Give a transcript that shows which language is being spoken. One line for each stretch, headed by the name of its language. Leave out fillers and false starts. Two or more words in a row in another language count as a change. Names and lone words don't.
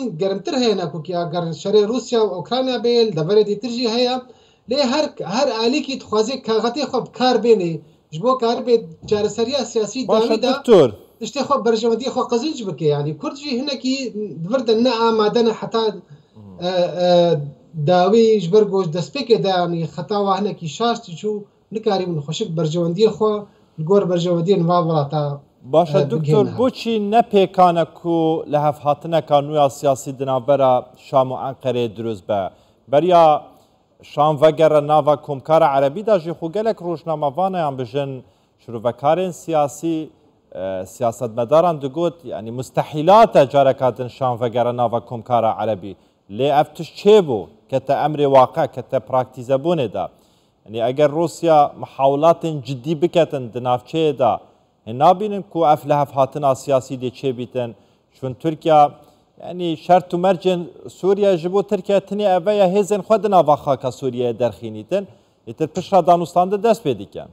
Kurdish: germtir heye nekûkî eger şerê Rusya û Ukrayna bê deverê dîtir jî heye lê her alîkî dixwaze kaxetê xwe bi kar bêne ji bo karibê çareseriya siyasî dawî de tiştê xwe berjewendiyê xwe qezinc bike yani Kurd jî hinekî divir de ne amade ne heta dawî ji ber ku destpêkê de yani xeta wa hinekî şaş çû nikarîbin xweşik berjewendiyê xwe li gor berjewendiyên va welata باشە دکتۆر بۆچی نەپێکانە و لە هەفهاتنەکە نویا سیاسی دنابەرە شام و ئەنقەرێ دروست بە بەریا شام vegere nava Komkara Erebî da jî xwe gelek rojnamevanayan bijin şirûvekarên siyasî siyasetmedaran digot yani mustehîlat e careka din şam vegere nava Komkara Erebî lê ev tişt çêbû kete emrê waqe kete praktîzebûnê de yani eger Rusya mihawlatên ciddî biketin di navçeyê de nabînin ku ev li hevhatina siyasî dê çêbîtin çûn Tirkiye yani şert û mercên Sûriye ji bo Tirkiye tinê eveya hêzên xwe di nava xaka Sûriyeyê derxînîtin êtir pişta danûstan de dest pê dikin